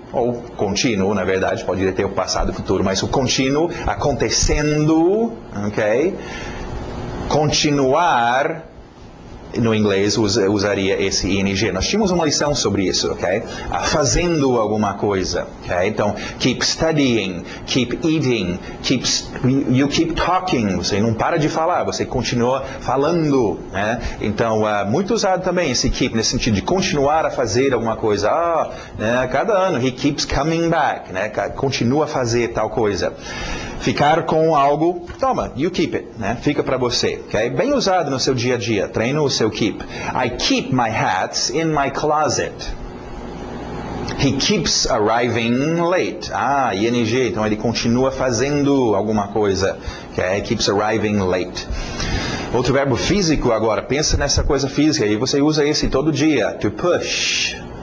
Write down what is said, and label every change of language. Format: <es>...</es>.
<pt>Ou contínuo, na verdade, pode ter o passado e o futuro, mas o contínuo acontecendo, ok? Continuar, no inglês usaria esse ing. Nós tínhamos uma lição sobre isso, ok? Fazendo alguma coisa, ok?</pt> <en>Então, keep studying, keep eating, you keep talking.</en> <pt>Você não para de falar, você continua falando, né? Então, muito usado também esse keep, nesse sentido de continuar a fazer alguma coisa. Né? Cada ano,</pt> <en>he keeps coming back,</en> <pt>né? Continua a fazer tal coisa. Ficar com algo, toma,</pt> <en>you keep it,</en> <pt>né? Fica para você, ok? Bem usado no seu dia a dia, treina o seu keep.</pt> <en>I keep my hats in my closet. He keeps arriving late.</en> <pt>ING, então ele continua fazendo alguma coisa, ok?</pt> <en>Keeps arriving late.</en> <pt>Outro verbo físico agora, pensa nessa coisa física, e você usa esse todo dia, to push.</pt>